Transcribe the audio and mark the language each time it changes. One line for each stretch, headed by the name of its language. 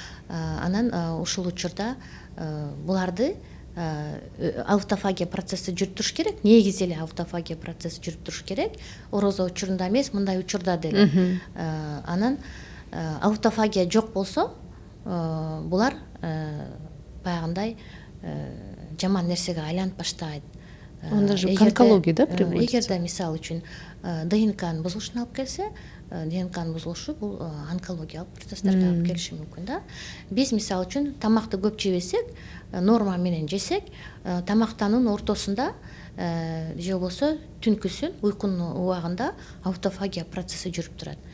Kyrgyz: Анан ушул учурда буларды аутофагия процесси жүрүп туруш керек. Негизи эле аутофагия процесси жүрүп туруш керек. Орозо учурунда эмес, мындай учурда деле. Анан аутофагия жок болсо, булар баягындай жаман нерсеге айланып баштайт.
Russian: Он же к онкологии, да, приводится?
Kyrgyz: Эгерде мисалы үчүн ДНКнын бузулушуна алып келсе, ДНКнын бузулушу бул онкологиялык процесстерге алып келиши мүмкүн да. Биз мисалы үчүн тамакты көп жебесек, норма менен жесек, тамактануунун ортосунда же болбосо түнкүсүн уйкунун убагында аутофагия процесси жүрүп турат.